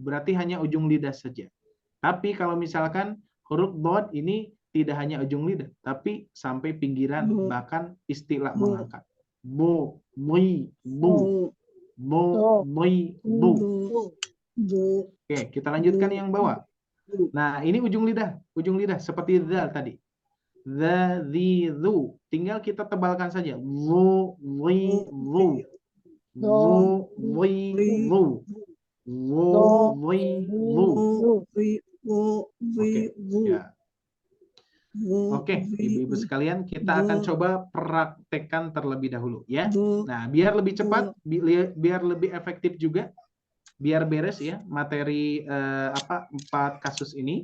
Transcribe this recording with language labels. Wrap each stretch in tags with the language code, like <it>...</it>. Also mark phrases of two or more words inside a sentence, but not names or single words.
<id>Berarti hanya ujung lidah saja. Tapi kalau misalkan huruf dot ini tidak hanya ujung lidah, tapi sampai pinggiran, bahkan istilah mengangkat. Bo, moi, bu. Bo, moi, bu. Bu. Oke, kita lanjutkan yang bawah. Bu. Nah, ini ujung lidah seperti dzal tadi. The, zu. Tinggal kita tebalkan saja. Zu, wi, zu. Zu, wi, zu. Zu, wi, zu. Oke, ya. Oke, ibu-ibu sekalian, kita akan coba praktekkan terlebih dahulu ya. Nah, biar lebih cepat, biar lebih efektif juga, biar beres ya materi 4 kasus ini.</id>